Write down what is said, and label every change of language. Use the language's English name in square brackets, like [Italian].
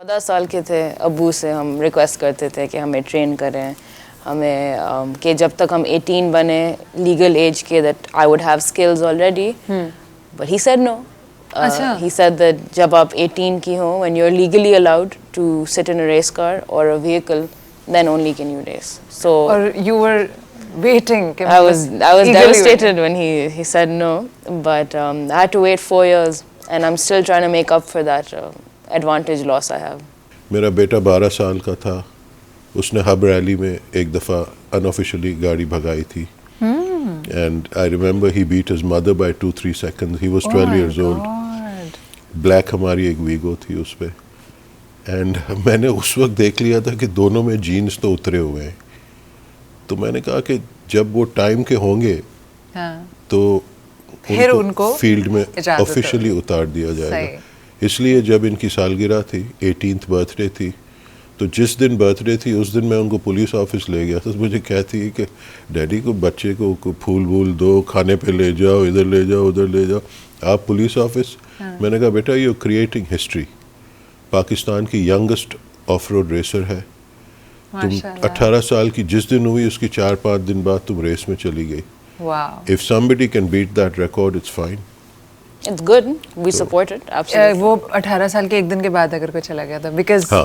[Urdu] 14 سال کے تھے ابو سے ہم ریکویسٹ کرتے تھے کہ ہمیں ٹرین کریں, ہمیں کہ جب تک ہم 18 بنے لیگل ایج کے [English] That I would have skills already, but he said no. He said that [Urdu] جب آپ 18 کی ہوں, [English] when you're legally allowed to sit in a race car or a vehicle, then only can you race. So or you were waiting. I was devastated when he said no, but I had to wait 4 years and I'm still trying to make up for that advantage loss I have. [Urdu] میرا بیٹا 12 سال کا تھا, اس نے hub rally میں ایک دفعہ انآفیشلی گاڑی بھگائی تھی. [English] And I remember he beat his mother by 2-3 seconds. He was 12 years old. [Urdu] Black ہماری ایک ویگو تھی اس پہ, اینڈ میں نے اس وقت دیکھ لیا تھا کہ دونوں میں جینس تو اترے ہوئے ہیں, تو میں نے کہا کہ جب وہ ٹائم کے ہوں گے تو ان کو فیلڈ میں آفیشیلی اتار دیا جائے گا. اس لیے جب ان کی سالگرہ تھی, 18th برتھ ڈے تھی, تو جس دن برتھ ڈے تھی اس دن میں ان کو پولیس آفس لے گیا تھا. مجھے کہتی ہے کہ ڈیڈی کو بچے کو پھول وول دو, کھانے پہ لے جاؤ, ادھر لے جاؤ, ادھر لے جاؤ, آپ پولیس آفس. میں نے کہا بیٹا [English] you creating history, [Urdu] پاکستان کی ینگسٹ آف روڈ ریسر ہے, تم 18 سال کی جس دن ہوئی اس کی 4-5 دن بعد تم ریس میں چلی گئی. [English] If somebody can beat that record, it's fine. It's good. We support it. Absolutely. [Urdu] وہ 18 سال کے ایک دن کے بعد اگر کوئی چلا گیا تھا, because